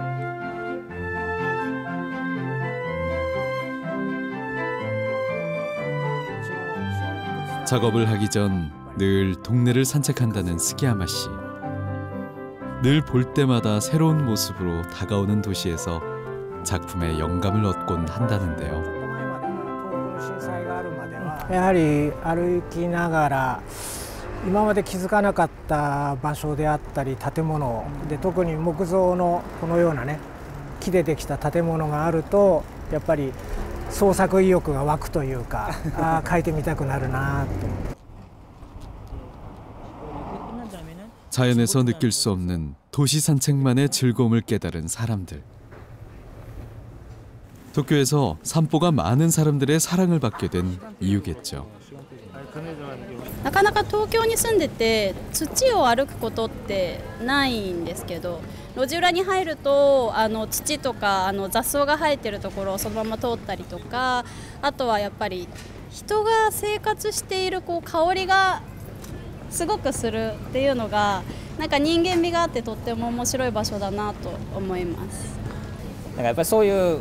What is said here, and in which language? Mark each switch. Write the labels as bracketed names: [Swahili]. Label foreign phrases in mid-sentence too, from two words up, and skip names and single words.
[Korean] 작업을 하기 전 늘 동네를 산책한다는 스기야마 씨. 늘 볼 때마다 새로운 모습으로 다가오는 도시에서 작품의 영감을 얻곤 한다는데요. [Japanese] やはり歩きながら今まで気づかなかった場所であったり建物で特に木造のこのようなね木でできた建物があるとやっぱり創作意欲が湧くというか描いてみたくなるなと。 [Korean] 자연에서 느낄 수 없는 도시 산책만의 즐거움을 깨달은 사람들. 도쿄에서 산보가 많은 사람들의 사랑을 받게 된 이유겠죠. [Japanese] なかなか東京に住んでて土を歩くことってないんですけど路地裏に入ると土とか雑草が生えてるところをそのまま通ったりとかあとはやっぱり人が生活しているこう香りがすごくするっていうのがなんか人間味があってとっても面白い場所だなと思います。